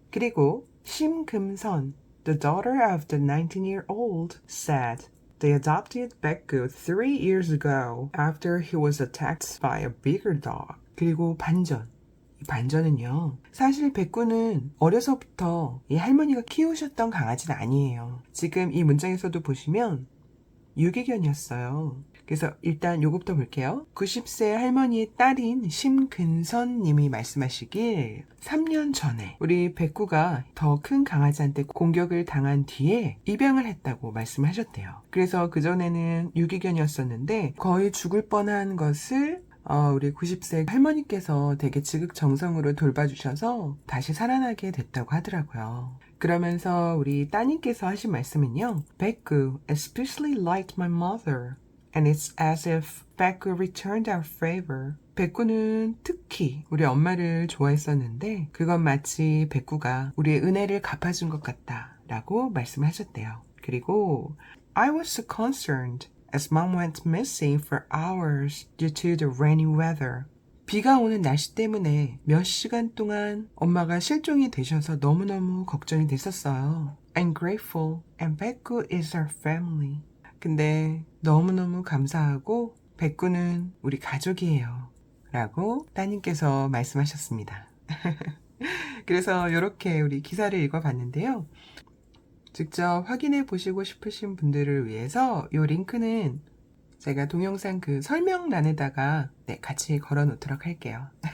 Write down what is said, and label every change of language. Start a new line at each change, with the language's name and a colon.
English: 그리고 심금선, the daughter of the 19-year-old, said they adopted Baekgu 3 years ago after he was attacked by a bigger dog.
Korean: 그리고 반전. 이 반전은요. 사실 백구는 어려서부터 이 할머니가 키우셨던 강아지는 아니에요. 지금 이 문장에서도 보시면 유기견이었어요. 그래서 일단 요것부터 볼게요. 90세 할머니의 딸인 심근선 님이 말씀하시길 3년 전에 우리 백구가 더 큰 강아지한테 공격을 당한 뒤에 입양을 했다고 말씀하셨대요. 그래서 그전에는 유기견이었었는데 거의 죽을 뻔한 것을 우리 90세 할머니께서 되게 지극정성으로 돌봐주셔서 다시 살아나게 됐다고 하더라고요. 그러면서 우리 따님께서 하신 말씀은요.
English: Baekgu especially liked my mother. And it's as if Baekgu returned our favor.
Korean: 백구는 특히 우리 엄마를 좋아했었는데 그건 마치 백구가 우리의 은혜를 갚아준 것 같다 라고 말씀하셨대요.
English: 그리고 I was so concerned as mom went missing for hours due to the rainy weather.
Korean: 비가 오는 날씨 때문에 몇 시간 동안 엄마가 실종이 되셔서 너무너무 걱정이 됐었어요.
English: I'm grateful and Baekgu is our family.
Korean: 근데 너무너무 감사하고 백구는 우리 가족이에요 라고 따님께서 말씀하셨습니다. 그래서 이렇게 우리 기사를 읽어봤는데요. 직접 확인해 보시고 싶으신 분들을 위해서 이 링크는 제가 동영상 그 설명란에다가 같이 걸어 놓도록 할게요.